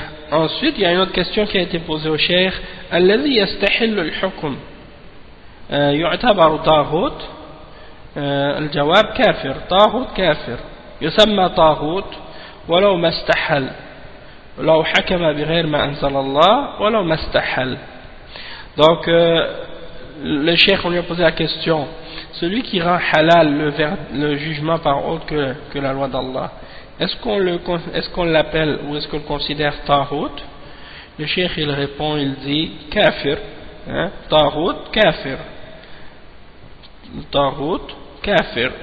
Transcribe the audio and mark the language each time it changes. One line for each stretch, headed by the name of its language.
French: Ensuite, il y a une autre question qui a été posée au cheikh.
Arabic: الذي يستحل الحكم يعتبر طاغوت؟ الجواب كافر، طاغوت كافر يسمى طاغوت ولو ما استحل، لو حكم بغير ما أنزل الله ولو ما استحل.
French: Donc le cheikh on lui a posé la question, celui qui rend halal le jugement par autre que la loi d'Allah, est-ce qu'on l'appelle ou est-ce qu'on le considère taghut? Le cheikh il répond, il dit kafir, hein? Taghut kafir, taghut kafir.